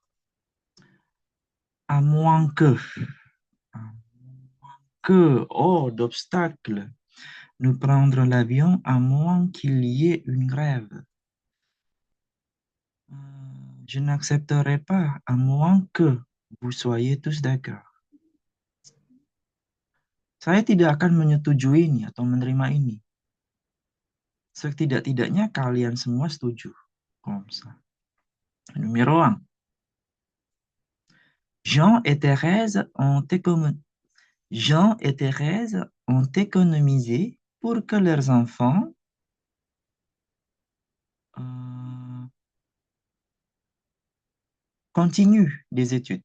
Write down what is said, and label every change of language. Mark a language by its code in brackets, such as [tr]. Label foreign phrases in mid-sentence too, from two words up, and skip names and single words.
[fr] À moins d'obstacle. Nous prendre l'avion à moins qu'il y ait une grève. Euh, Je n'accepterai pas à moins que vous soyez tous d'accord. [id] Saya tidak akan menyetujui ini atau menerima ini. Setidak-tidaknya kalian semua setuju. [fr] Comme ça. Numéro 1. Jean et Thérèse ont Jean et Thérèse ont économisé pour que leurs enfants euh, continuent des études.